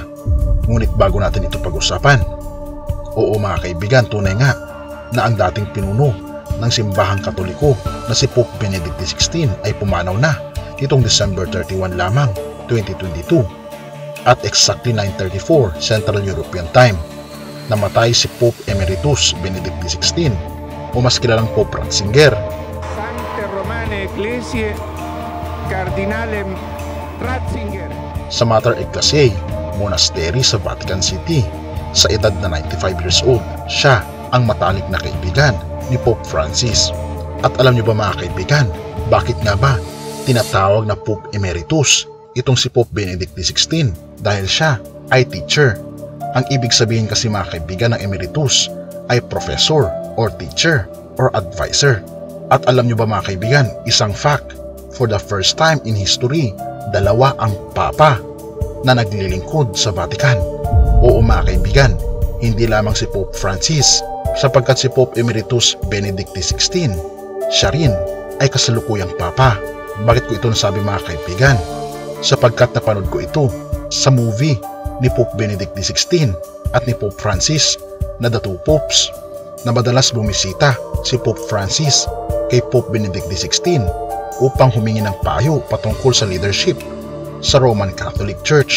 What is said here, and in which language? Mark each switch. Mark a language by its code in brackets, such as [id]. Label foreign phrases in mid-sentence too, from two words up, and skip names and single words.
[tl] Ngunit bago natin ito pag-usapan, oo mga kaibigan, tunay nga na ang dating pinuno ng simbahang Katoliko na si Pope Benedict XVI ay pumanaw na nitong December 31 lamang 2022 at [en] exactly 9:34 Central European Time. [tl] Namatay si Pope Emeritus Benedict XVI o mas kilalang Pope Ratzinger. [la] Sancte Romane Ecclesiae Cardinalem Ratzinger [tl] Sa Mater Ecclesiae Monastery sa Vatican City sa edad na [en] 95 years old. [tl] Siya ang matalik na kaibigan ni Pope Francis. At alam niyo ba mga kaibigan, bakit nga ba tinatawag na Pope Emeritus itong si Pope Benedict XVI? Dahil siya ay teacher. Ang ibig sabihin kasi mga kaibigan ng emeritus ay [en] professor or teacher or advisor. [tl] At alam niyo ba mga kaibigan, isang fact, [en] for the first time in history, [tl] dalawa ang papa na naglilingkod sa Vatican. Oo mga kaibigan, hindi lamang si Pope Francis, sapagkat si Pope Emeritus Benedict XVI, siya rin ay kasalukuyang papa. Bakit ko ito nasabi mga kaibigan? Sapagkat napanood ko ito sa movie ni Pope Benedict XVI at ni Pope Francis na The Two Popes, na madalas bumisita si Pope Francis kay Pope Benedict XVI upang humingi ng payo patungkol sa leadership sa Roman Catholic Church.